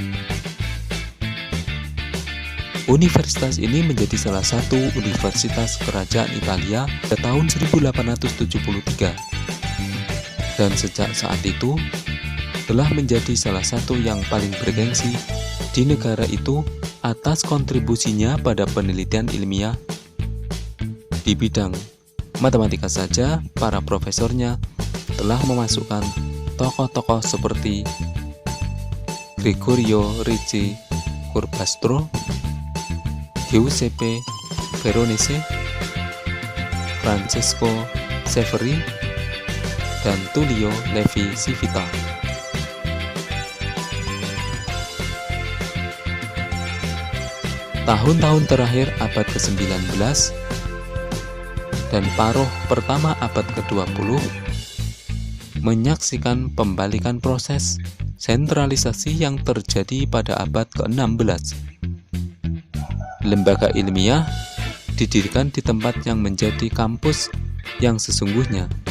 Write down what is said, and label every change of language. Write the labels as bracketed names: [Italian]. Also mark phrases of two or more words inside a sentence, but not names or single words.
[Indonesian] Universitas ini menjadi salah satu universitas kerajaan Italia pada tahun 1873, dan sejak saat itu telah menjadi salah satu yang paling bergengsi di negara itu atas kontribusinya pada penelitian ilmiah. Di bidang matematika saja, para profesornya telah memasukkan tokoh-tokoh seperti Gregorio Ricci Curbastro, Giuseppe Veronese, Francesco Severi, dan Tullio Levi Civita. Tahun-tahun terakhir abad ke-19 dan paruh pertama abad ke-20 menyaksikan pembalikan proses sentralisasi yang terjadi pada abad ke-16. Lembaga ilmiah didirikan di tempat yang menjadi kampus yang sesungguhnya.